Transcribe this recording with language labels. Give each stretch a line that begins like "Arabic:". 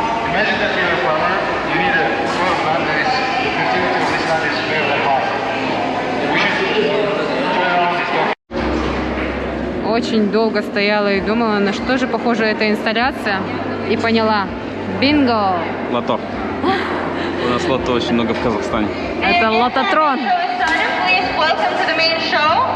English: Imagine that you're a farmer, you need a plot of land that is, the fertility of this land is very high. We should turn around this document.
Russian: Очень долго стояла и думала, на что же похожа эта инсталляция. И поняла. Бинго! Лото. У нас лото очень много в Казахстане. Это лототрон.
English: Please welcome to the main show.